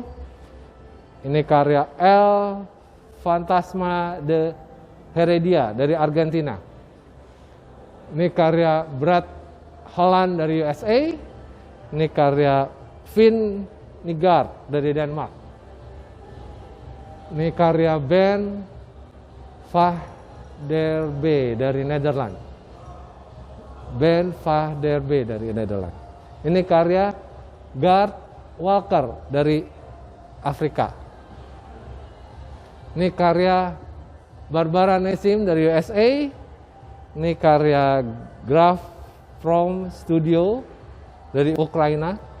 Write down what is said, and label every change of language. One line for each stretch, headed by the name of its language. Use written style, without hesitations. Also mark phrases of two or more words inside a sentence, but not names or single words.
Indonesian: Ini karya El Fantasma de Heredia dari Argentina. Ini karya Brad Holland dari USA. Ini karya Finn Nygard dari Denmark. Ini karya Ben Van der B dari Nederland. Ben Van der B dari Nederland. Ini karya Gard Walker dari Afrika. Ini karya Barbara Nesim dari USA. Ini karya Graf from Studio dari Ukraina.